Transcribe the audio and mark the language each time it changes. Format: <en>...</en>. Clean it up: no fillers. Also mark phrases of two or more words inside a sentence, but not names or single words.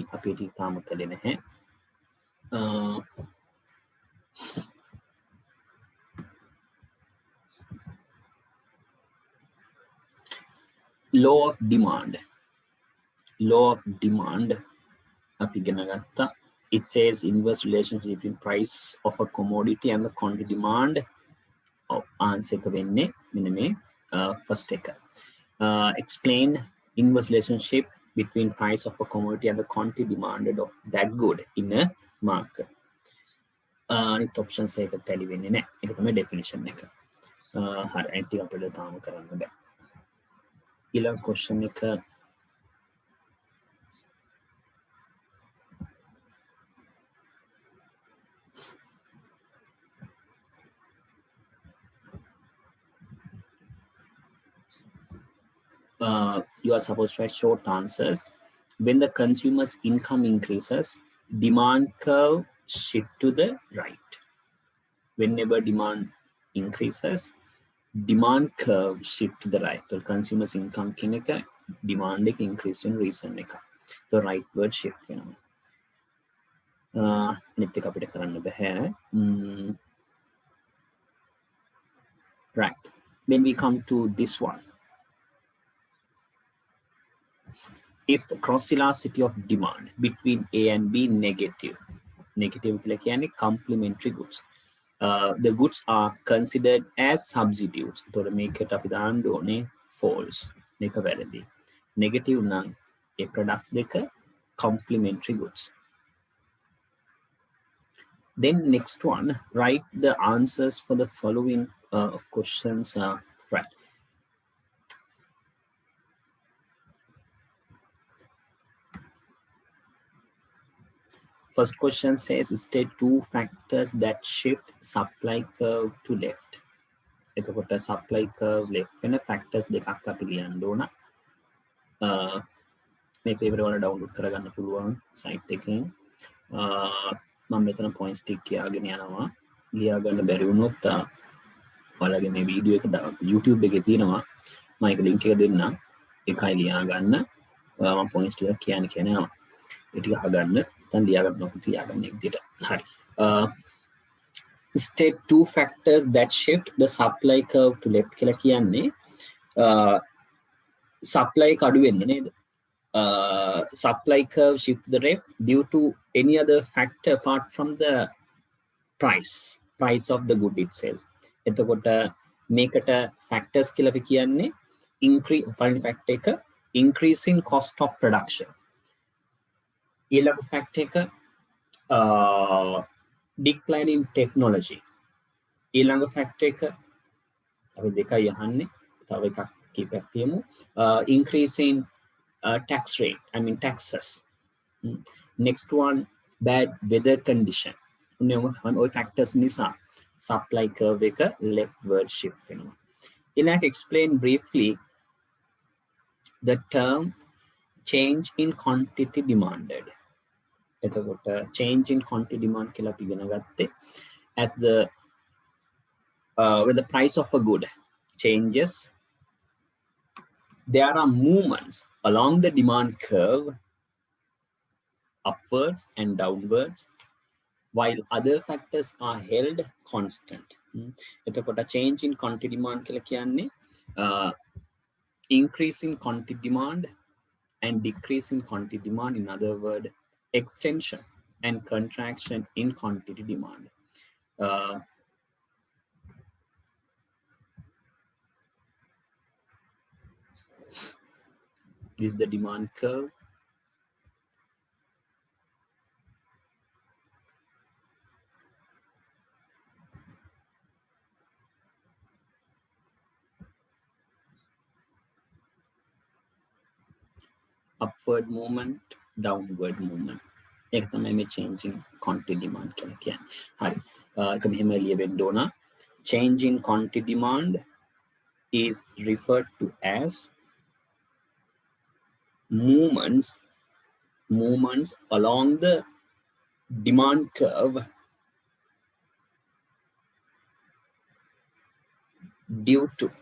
<si>අපි ඒක තාම කළේ නැහැ.</si> <en>Law of demand</en> <si>අපි ඉගෙන ගත්තා.</si> <en>It says inverse relationship between price of a commodity and the quantity demand of answer</en> <si>එක වෙන්නේ මෙන්න මේ first එක.</si> <en>Explain inverse relationship between price of a commodity and the quantity demanded of that good in a market.</en> <si>අනිත් ඔප්ෂන්ස් එක ටැලි වෙන්නේ නැහැ. ඒක තමයි ඩෙෆිනිෂන් එක. හරි අනිත් ටික අපිට තාම කරන්න බෑ. ඊළඟ ක්වෙස්චන් එක</si> <en>you are supposed to write short answers. When the consumer's income increases, demand curve shift to the right. Whenever demand increases, demand curve shift to the right. So consumer's income kineka demand ek increase in reason eka. So right word shift</en> <si>වෙනවා. අනිත් එක අපිට කරන්න බෑ.</si> <en>Right. Then we come to this one. If the cross elasticity of demand between A and B negative</en> <si>කියලා කියන්නේ</si> <en>complementary goods. The goods are considered as substitutes.</en> <si>එතකොට මේකට අපි දාන්න ඕනේ false. මේක වැරදි.</si> <en>Negative</en> <si>නම් ඒ</si> <en>products දෙක complementary goods. Then next one, write the answers for the following questions. Right. First question says, state two factors that shift supply curve to left.</en> <si>එතකොට</si> <en>supply curve left</en> <si>වෙන factors දෙකක් අපි ලියන්න ඕන. මේ paper වල download කරගන්න පුළුවන් site එකෙන්. මම මෙතන points ටික කියාගෙන යනවා. ලියා ගන්න බැරි වුණොත් ඔයාලගේ මේ වීඩියෝ එක YouTube එකේ තියෙනවා. මම ඒක link එක දෙන්නම්. ඒකයි ලියා ගන්න. මම points ටික කියන්නේ යනවා. ඒ ටික අහගන්න. දැන් ලියා ගන්නකොට තියාගන්න එක විදිහට. හරි.</si> <en>State two factors that shift the supply curve to left</en> <si>කියලා කියන්නේ supply එක අඩු වෙන්න නේද?</si> <en>Supply curve shift to the left due to any other factor apart from the price of the good itself.</en> <si>එතකොට මේකට factors කියලා අපි කියන්නේ පළවෙනි factor එක</si> <en>increasing cost of production.</en> <si>ඊළඟ factor එක</si> <en>decline in technology.</en> <si>ඊළඟ factor එක අපි දෙකයි අහන්නේ. තව එකක් කීපයක් තියමු.</si> <en>Increase in tax rate, I mean taxes. Next one, bad weather condition. All factors nisa supply curve එක leftward shift වෙනවා. ඊළඟ explain briefly the term change in quantity demanded. එතකොට change in quantity demand</en> <si>කියලා අපි ඉගෙන ගත්තේ</si> <en>as the when the price of a good changes, there are movements along the demand curve upwards and downwards while other factors are held constant. එතකොට change in quantity demand</en> <si>කියලා කියන්නේ</si> <en>increase in quantity demand and decrease in quantity demand, in other words extension and contraction in quantity demand. This is the demand curve. Upward movement, downward movement.</en> <si>ඒක තමයි මේ</si> <en>changing quantity demand</en> <si>කියලා කියන්නේ. හරි. ඒක මෙහෙම ලියවෙන්න ඕන.</si> <en>Change in quantity demand is referred to as movements along the demand curve due to</en>